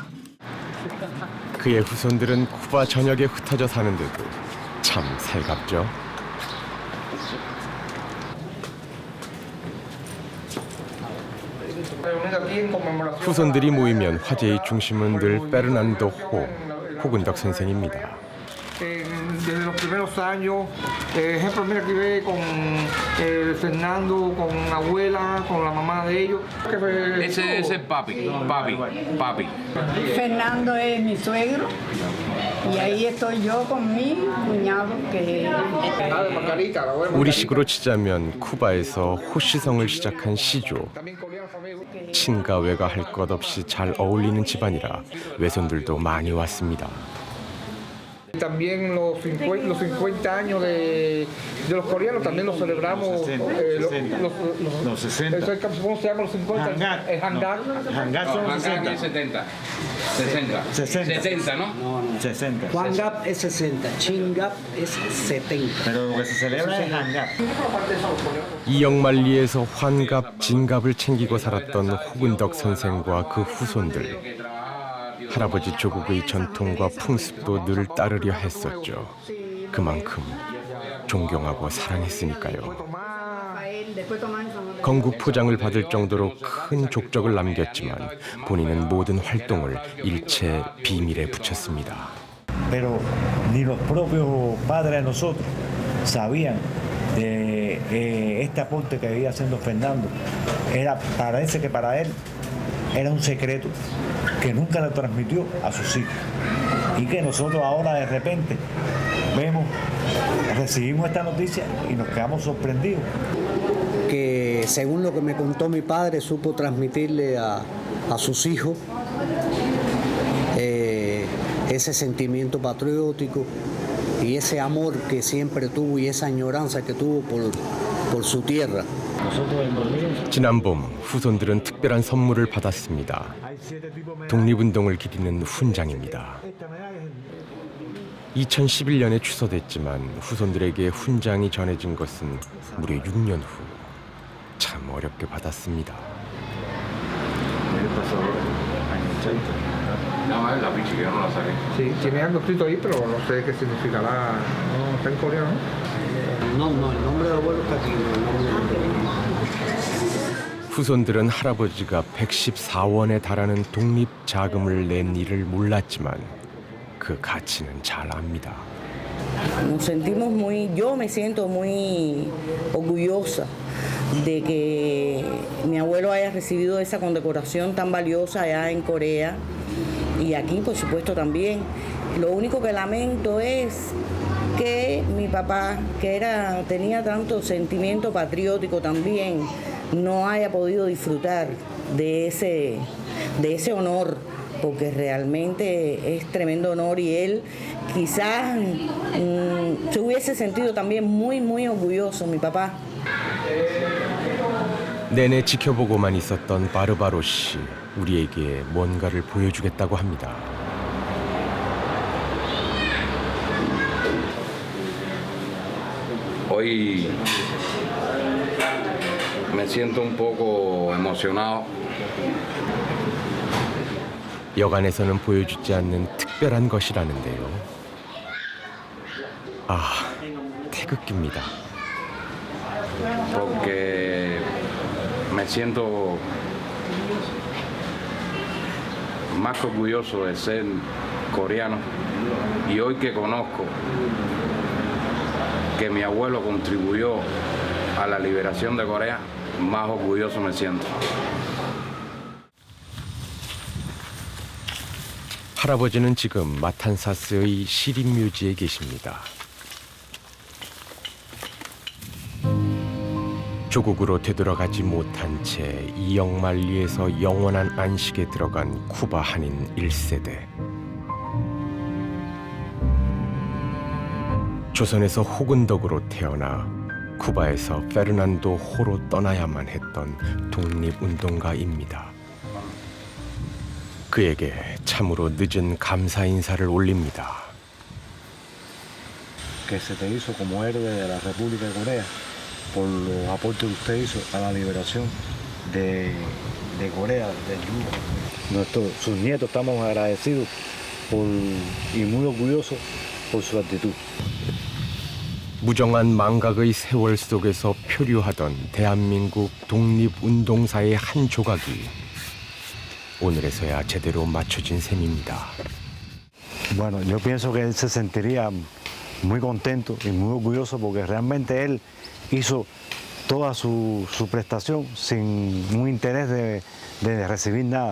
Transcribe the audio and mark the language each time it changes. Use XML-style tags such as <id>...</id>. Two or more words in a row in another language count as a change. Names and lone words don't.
<ko>그의 후손들은 쿠바 전역에 흩어져 사는데도 참 살갑죠. 후손들이 모이면 화제의 중심은 늘 페르난도 호군덕 선생입니다.</ko> <es>Desde los primeros años, ejemplo, mira aquí ve con Fernando, con la abuela, con la mamá de ellos. Ese es el papi. Fernando es mi suegro y ahí estoy yo con mi cuñado que</es> <ko>우리식으로 치자면 쿠바에서 호시성을 시작한 시조. 친가 외가 할 것 없이 잘 어울리는 집안이라 외손들도 많이 왔습니다.</ko> <es>También los 50 años de los coreanos también los celebramos. 60. ¿Cómo se llama los 50? Hangat. Hangat son 70. 60, ¿no? 60. Juangap es 60, Chingap es 70. Pero lo que se celebra es Hangat.</es> <ko>이영만리에서 환갑, 진갑을 챙기고 살았던 호군덕 선생과 그 후손들. 할아버지 조국의 전통과 풍습도 늘 따르려 했었죠. 그만큼 존경하고 사랑했으니까요. 건국 포장을 받을 정도로 큰 족적을 남겼지만 본인은 모든 활동을 일체 비밀에 붙였습니다.</ko> <es>Pero ni los propios padres de nosotros sabían de este aporte que iba haciendo Fernando. Parece que para él era un secreto que nunca le transmitió a sus hijos y que nosotros ahora de repente recibimos esta noticia y nos quedamos sorprendidos. Que según lo que me contó mi padre, supo transmitirle a sus hijos ese sentimiento patriótico y ese amor que siempre tuvo y esa añoranza que tuvo por su tierra.</es> <ko>지난 봄 후손들은 특별한 선물을 받았습니다. 독립운동을 기리는 훈장입니다. 2011년에 취소됐지만 후손들에게 훈장이 전해진 것은 무려 6년 후. 참 어렵게 받았습니다.</ko> <es>La pichi que yo no la saqué. Sí, tiene algo escrito ahí, pero no sé qué significará. No, está en coreano. No, el nombre del abuelo está aquí, no, el nombre del abuelo.</es> <ko>후손들은 할아버지가 114원에 달하는 독립 자금을 낸 일을 몰랐지만 그 가치는 잘 압니다.</ko> <es>Nos sentimos yo me siento muy orgullosa de que mi abuelo haya recibido esa condecoración tan valiosa allá en Corea y aquí, por supuesto, también. Lo único que lamento es que mi papá, que tenía tanto sentimiento patriótico también, no haya podido disfrutar de ese honor, porque realmente es tremendo honor y él quizás se hubiese sentido también muy orgulloso, mi papá.</es> <ko>내내 지켜보고만 있었던 바르바로 씨, 우리에게 뭔가를 보여주겠다고 합니다.</ko> <es>Hoy me siento un poco emocionado.</es> <ko>여관에서는 보여주지 않는 특별한 것이라는데요. 아, 태극기입니다.</ko> <es>Porque me siento más orgulloso de ser coreano y hoy que conozco que mi abuelo contribuyó a la liberación de Corea, más orgulloso me siento.</es> <ko>할아버지는 지금 마탄사스의 시립묘지에 계십니다. 조국으로 되돌아가지 못한 채 이영만리에서 영원한 안식에 들어간 쿠바 한인 1세대. 조선에서 호근덕으로 태어나 쿠바에서 페르난도 호로 떠나야만 했던 독립운동가입니다. 그에게 참으로 늦은 감사 인사를 올립니다.</ko> <es>Que se te hizo como héroe de la República de Corea por los aportes que usted hizo a la liberación de Corea, de Cuba. Sus nietos estamos agradecidos y muy orgullosos por su actitud.</es> <ko>무정한 망각의 세월 속에서 표류하던 대한민국 독립운동사의 한 조각이 오늘에서야 제대로 맞춰진 셈입니다.</ko> <es>Bueno, yo pienso que él se sentiría muy contento y muy orgulloso porque realmente él hizo toda su prestación sin un interés de recibir nada.</es>